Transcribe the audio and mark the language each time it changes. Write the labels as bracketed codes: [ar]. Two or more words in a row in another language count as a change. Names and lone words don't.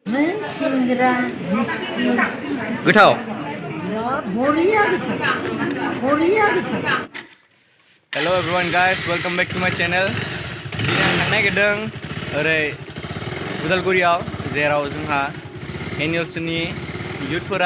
[brx] सिंग्रा मिस्टी गोथाव बरिया गोथाव बरिया गोथाव [en] hello everyone guys welcome back to my channel [brx] दिनै आं थांनो नागिरदों ओरै उदालगुरियाव जेराव जोंहा एनियल्सनि युथफोरा